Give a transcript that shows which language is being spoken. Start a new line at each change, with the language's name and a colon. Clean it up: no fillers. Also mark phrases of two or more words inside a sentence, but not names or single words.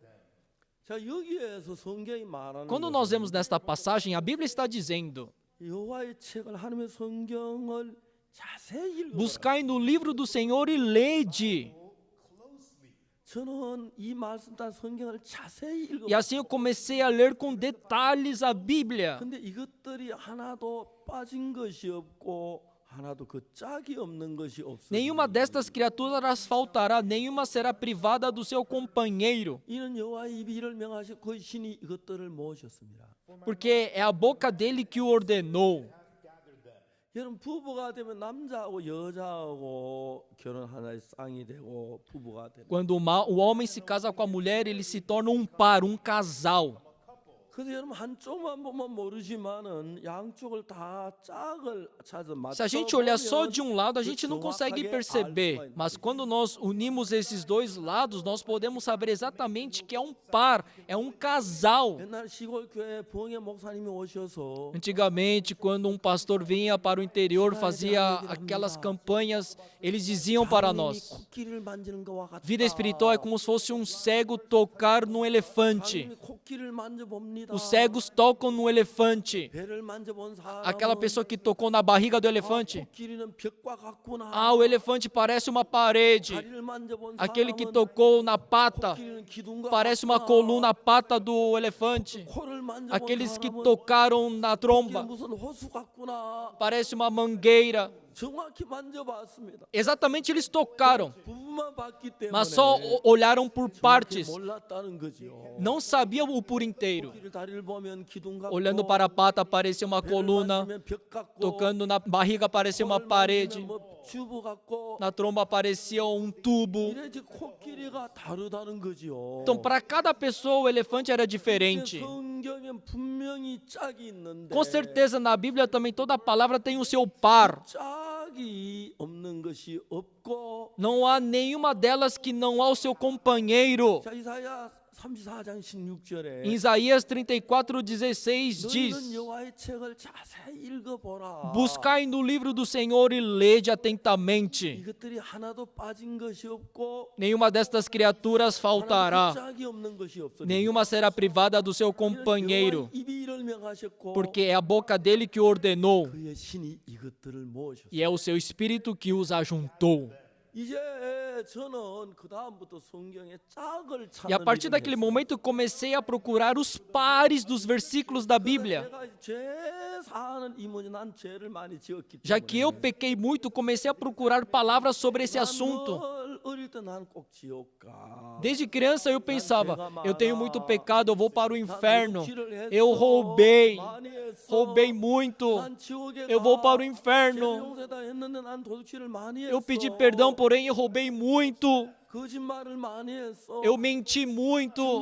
Korean: 자, 여기에서 성경이 말하는
Portuguese: Quando nós vemos nesta passagem, a Bíblia está dizendo:
Korean: 여호와의 책을 하나님의 성경을 자세히 읽어보라.
Portuguese: buscai no livro do Senhor e lede.
Korean: 저는 이 말씀 다 성경을 자세히
Portuguese: E
Korean: 읽어보라.
Portuguese: assim eu comecei a ler com detalhes a Bíblia.
Korean: 근데 이것들이 하나도 빠진 것이 없고 하나도 그 짝이 없는 것이 없으니
Portuguese: Nenhuma destas criaturas faltará, nenhuma será privada do seu companheiro,
Korean: 이는 여호와의 입이 이를 명하시고 그 신이 이것들을 모으셨습니다.
Portuguese: porque é a boca dele que o ordenou.
Korean: 여러분 부부가 되면 남자하고 여자하고 결혼하나의 쌍이 되고 부부가 되는.
Portuguese: Quando o homem se casa com a mulher, ele se torna um par, um casal.
Korean: 그래서 여러분 한쪽만 보면 모르지만은 양쪽을 다 짝을 찾아
Portuguese: Se a gente olhar só
Korean: 맞춰보면
Portuguese: de um lado, a gente não consegue perceber. Mas quando nós unimos esses dois lados, nós podemos saber exatamente que é um par, é um casal.
Korean: 옛날 시골 교회 부흥회 목사님이 오셔서
Portuguese: Antigamente, quando um pastor vinha para o interior, fazia aquelas campanhas, eles diziam para nós:
Korean: 코끼리를 만지는 것과 같다.
Portuguese: vida espiritual é como se fosse um cego tocar no elefante.
Korean: 하나님이 코끼리를 만져봅니다.
Portuguese: Os cegos tocam no elefante.
Korean: 배를 만져본 사람은
Portuguese: Aquela pessoa que tocou na barriga do elefante.
Korean: 코끼리는 벽과 같구나.
Portuguese: Ah, o elefante parece uma parede.
Korean: 다리를 만져본
Portuguese: Aquele que
Korean: 사람은
Portuguese: tocou na pata
Korean: 코끼리는 기둥과
Portuguese: parece uma
Korean: 같구나.
Portuguese: coluna, a pata do elefante.
Korean: 코를 만져본
Portuguese: Aqueles que
Korean: 사람은
Portuguese: tocaram na
Korean: 이게
Portuguese: tromba
Korean: 무슨 호수 같구나.
Portuguese: parece uma mangueira.
Korean: 정확히 만져봤습니다.
Portuguese: Exatamente, eles tocaram.
Korean: 부부만 일부만 봤기 때문에
Portuguese: mas só olharam por
Korean: 정확히
Portuguese: partes.
Korean: 몰랐다는 거죠.
Portuguese: Não sabiam o por inteiro.
Korean: 코끼리 다리를 보면 기둥 같고,
Portuguese: Olhando para a pata, parecia uma
Korean: 배를
Portuguese: coluna.
Korean: 만지면 벽 같고,
Portuguese: Tocando na barriga, parecia uma
Korean: 코를
Portuguese: parede.
Korean: 만지면 뭐 튜브 같고,
Portuguese: Na tromba, parecia tubo.
Korean: 이래지 코끼리가 다르다는 거죠.
Portuguese: Então, para cada pessoa, o elefante era diferente.
Korean: 성경엔 분명히 짝이 있는데
Portuguese: Com certeza, na Bíblia também toda a palavra tem o seu par.
Korean: 짝이 없는 것이 없고,
Portuguese: Não há nenhuma delas que não há o seu companheiro.
Korean: 자, 이사야 34장 16절에
Portuguese: Em Isaías 34:16
Korean: 너희는
Portuguese: diz:
Korean: 여호와의 책을 자세히 읽어보라.
Portuguese: Buscai no livro do Senhor e lede atentamente.
Korean: 이것들이 하나도 빠진 것이 없고
Portuguese: Nenhuma destas criaturas
Korean: 하나도
Portuguese: faltará.
Korean: 짝이 없는 것이 없으니
Portuguese: Nenhuma será privada do seu companheiro,
Korean: 여호와의 입이 이를 명하셨고
Portuguese: porque é a boca dele que ordenou,
Korean: 그의 신이 이것들을 모으셨어요.
Portuguese: e é o seu espírito que os ajuntou.
Korean: 이제 저는 그 다음부터 성경의 짝을
Portuguese: E a
Korean: 찾는
Portuguese: partir
Korean: 일을
Portuguese: daquele
Korean: 했어요.
Portuguese: momento comecei a procurar os pares dos versículos da Bíblia.
Korean: 제가 죄 사는 이문이 난 죄를 많이 지었기
Portuguese: Já que eu
Korean: 때문에
Portuguese: pequei muito, comecei a procurar palavras sobre esse assunto.
Korean: 늘 어릴 때 난 꼭 지옥 가.
Portuguese: Desde criança eu pensava, eu tenho muito pecado, eu vou para o inferno. Eu roubei muito, eu vou para o inferno. Eu pedi perdão, porém eu roubei muito. Eu menti muito.